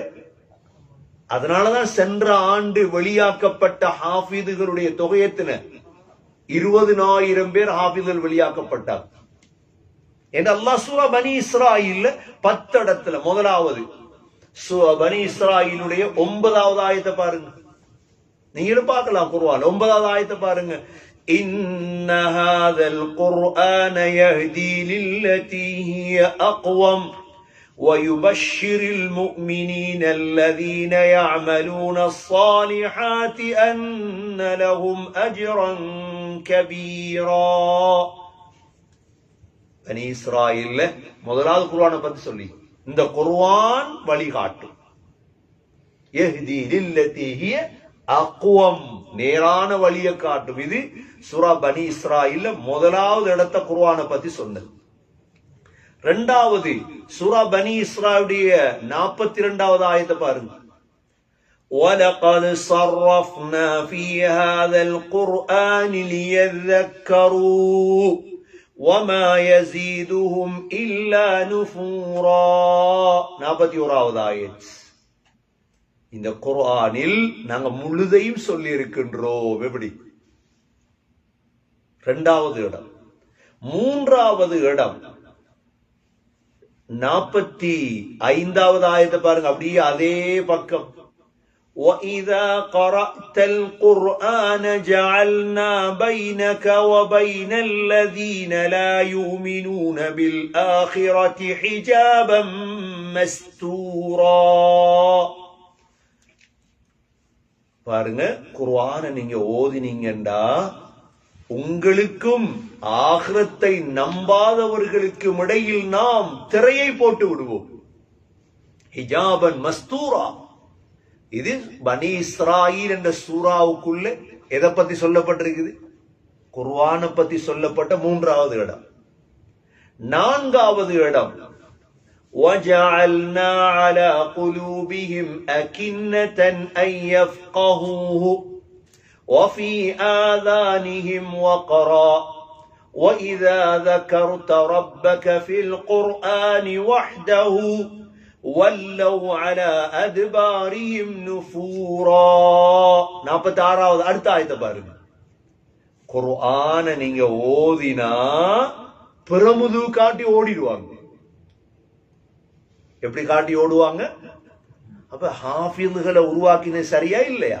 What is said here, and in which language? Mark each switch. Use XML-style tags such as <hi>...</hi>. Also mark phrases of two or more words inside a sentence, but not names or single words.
<ta>அதனாலதான் சென்ற ஆண்டு வெளியாக்கப்பட்ட ஹாஃபிதுகளுடைய தொகையத்தின 20,000 பேர் ஹாஃபிதுகள் வெளியாக்கப்பட்டார் என்று அல்லாஹ் சூரா பனி இஸ்ராயில் 10 இடத்துல முதலாவது சூரா பனி இஸ்ராயிலுடைய 9வது ஆயத்தை பாருங்க. நீங்களும் பார்க்கலாம் குர்ஆன் 9வது ஆயத்தை பாருங்க.</ta> <ar>إن هذا القرآن يهدي للتي هي أقوم وَيُبَشِّرُ الْمُؤْمِنِينَ الَّذِينَ يَعْمَلُونَ الصَّالِحَاتِ أَنَّ لَهُمْ أَجْرًا كَبِيرًا.</ar> <ta>பனி இஸ்ராயீல்ல முதலாவது குர்ஆனை பத்தி சொல்லி இந்த குர்ஆன் வழிகாட்டும்.</ta> <ar>يهدي للتي هي أقوم,</ar> <ta>நேரான வழியை காட்டும். இது சூரா பனி இஸ்ராயீல்ல முதலாவது இடத்தை குர்ஆனை பத்தி சொன்னது. இரண்டாவது சூரா பனி இஸ்ராயிலுடைய 42வது ஆயத்தை பாருங்க.</ta> <ar>وَلَقَدْ صَرَّفْنَا فِي هَذَا الْقُرْآنِ لِيَذَّكَّرُوا وَمَا يَزِيدُهُمْ إِلَّا نُفُورًا.</ar> <ta>41வது ஆயத். இந்த குர்ஆனில் நாங்க முழுதையும் சொல்லி இருக்கின்றோம். எப்படி? இரண்டாவது இடம். மூன்றாவது இடம் 45வது ஆயத்தை பாருங்க. அப்படியே அதே பக்கம்.</ta> <ar>وَإِذَا قَرَأْتَ الْقُرْآنَ جَعَلْنَا بَيْنَكَ وَبَيْنَ الَّذِينَ لَا يُؤْمِنُونَ بِالْآخِرَةِ حِجَابًا مَسْتُورًا.</ar> <ta>பாருங்க, குர்ஆனை நீங்க ஓதினீங்கண்டா உங்களுக்கும் ஆகிரத்தை நம்பாதவர்களுக்கும் இடையில் நாம் திரையை போட்டு விடுவோம்.</ta> <ar>حجابا مستورا.</ar> <ta>இது பனி இஸ்ராயில் என்ற சூறாவுக்குள்ள எதை பத்தி சொல்லப்பட்டிருக்குது? குர்ஆனை பத்தி சொல்லப்பட்ட 3வது இடம்.</ta> <ar>4வது இடம் وَجَعَلْنَا عَلَى قُلُوبِهِمْ أَكِنَّةً أَن يَفْقَهُوهُ وَفِي آذَانِهِمْ وَقْرًا وَإِذَا ذَكَرْتَ رَبَّكَ فِي الْقُرْآنِ وَحْدَهُ وَلَّوْا عَلَى أَدْبَارِهِمْ نُفُورًا.</ar> <ta>46வது அடுத்த ஆயத்தை பாருங்க. குர்ஆனை நீங்க ஓதினா பிரமுது காட்டி ஓடிடுவாங்க. எப்படி காட்டி ஓடுவாங்க? அப்ப ஹாஃபிதுகளை உருவாக்கினது சரியா இல்லையா?</ta>